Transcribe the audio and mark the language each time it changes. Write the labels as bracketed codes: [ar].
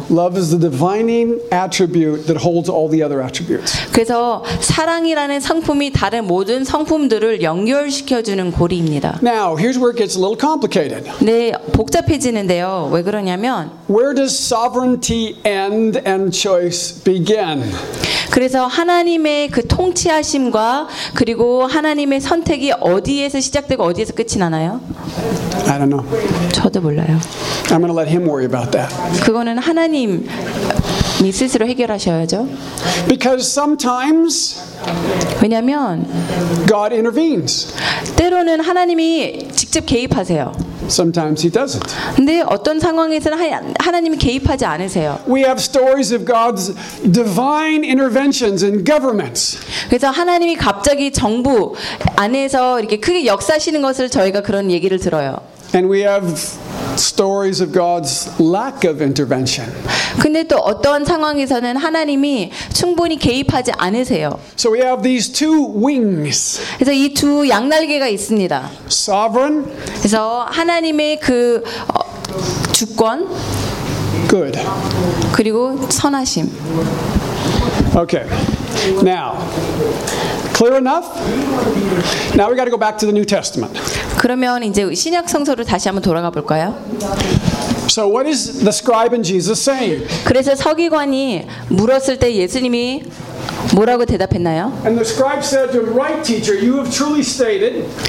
[en] Love is the defining attribute that holds all the other attributes. [ko] 그래서 사랑이라는 성품이 다른 모든 성품들을 연결시켜 주는 고리입니다. [en] Now, here's where it gets a little complicated. [ko] 네, 복잡해지는데요. 왜 그러냐면 [en] Where does sovereignty end and choice begin? [ko] 그래서 하나님의 그 통치하심과 그리고 하나님의 선택이 어디에서 시작되고 어디에서 끝이 나나요? [en] I don't know. [ko] 저도 몰라요. [en] I'm going to let him worry about that. [ko] 그거는 하나님이 스스로 해결하셔야죠. [en] Because sometimes [ko] 왜냐면 [en] God intervenes. [ko] 때로는 하나님이 직접 개입하세요. [en] Sometimes he doesn't. [ko] 근데 어떤 상황에서는 하나님이 개입하지 않으세요. [en] We have stories of God's divine interventions in governments. [ko] 그래서 하나님이 갑자기 정부 안에서 이렇게 크게 역사하시는 것을 저희가 그런 얘기를 들어요. [en] And we have stories of God's lack of intervention. [ko] 근데 또 어떤 상황에서는 하나님이 충분히 개입하지 않으세요. [en] So we have these two wings. [ko] 그래서 이 두 양날개가 있습니다. [en] Sovereign. [ko] 그래서 하나님의 그 주권. [en] Good. [ko] 그리고 선하심. [en] Okay. Now, clear enough? Now we got to go back to the New Testament. [ko] 그러면 이제 신약 성서로 다시 한번 돌아가 볼까요? [en] So what is the scribe and Jesus saying? [ko] 그래서 서기관이 물었을 때 예수님이 뭐라고 대답했나요? [en] And the scribe said to him, "Right teacher, you have truly stated."